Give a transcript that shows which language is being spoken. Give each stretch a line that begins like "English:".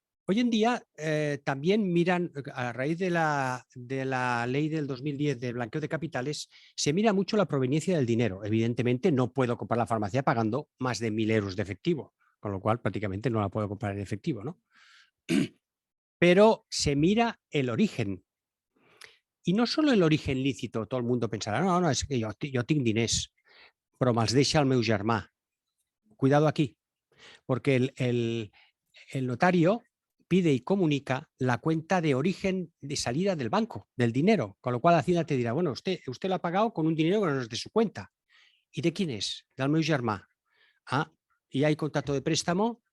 Spanish: Hoy en día también miran, a raíz de la ley del 2010 de blanqueo de capitales, se mira mucho la proveniencia del dinero. Evidentemente no puedo comprar la farmacia pagando más de 1.000 euros de efectivo, con lo cual prácticamente no la puedo comprar en efectivo, ¿no? Pero se mira el origen. Y no solo el origen lícito, todo el mundo pensará, no,
Catalan: és que jo tinc diners, però me'ls deixa el meu germà.
Spanish: Cuidado aquí, porque el notario pide y comunica la cuenta de origen de salida del banco, del dinero, con lo cual Hacienda te dirá, bueno, usted lo ha pagado con un dinero que no es de su cuenta. ¿Y de quién es?
Catalan: Del meu germà.
Spanish: Ah, ¿y hay contrato de préstamo?